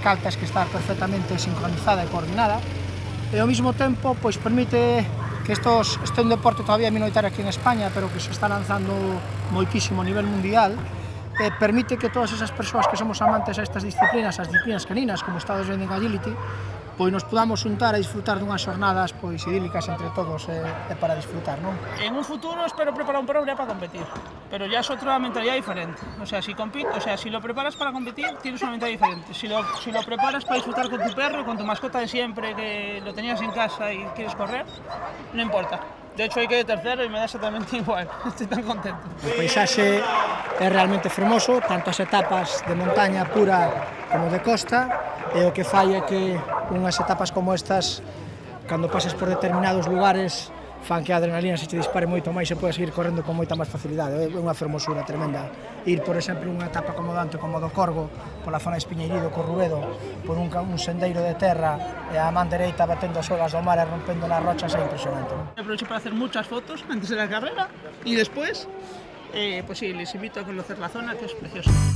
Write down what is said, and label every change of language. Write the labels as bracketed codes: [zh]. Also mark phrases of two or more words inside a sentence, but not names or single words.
[gl] cal tes que estar perfectamente sincronizada e coordinada, e ao mesmo tempo pois permite que este é un deporte todavía minoritario aquí en España, pero que se está lanzando moitísimo a nivel mundial, permite que todas esas persoas que somos amantes a estas disciplinas, as disciplinas caninas, como Estados vendo en Agility, pois nos podamos juntar a disfrutar dunhas xornadas pois idílicas entre todos e para disfrutar, non? [es] En un futuro espero preparar un perro ya para competir, pero ya es otra mentalidad diferente. O sea, si lo preparas para competir, tienes una mentalidad diferente. Si lo preparas para disfrutar con tu perro, con tu mascota de siempre, que lo tenías en casa y quieres correr, no importa. De hecho, hay que ir tercero y me da exactamente igual. Estoy tan contento. [gl] O paisaxe é realmente fermoso, tanto as etapas de montaña pura como de costa, e o que fai é que unhas etapas como estas, cando pasas por determinados lugares, fan que a adrenalina se te dispare moito máis e podes seguir correndo con moita máis facilidade. É unha fermosura tremenda. Ir, por exemplo, unha etapa como Dante, como do Corgo, pola zona de Espiñeirido, Corrubedo, por un sendeiro de terra e a man dereita batendo as olas do mar e rompendo nas rochas, é impresionante. [es] Aprovecho para hacer muchas fotos antes de la carrera y después, pues sí, les invito a conocer la zona, que es preciosa.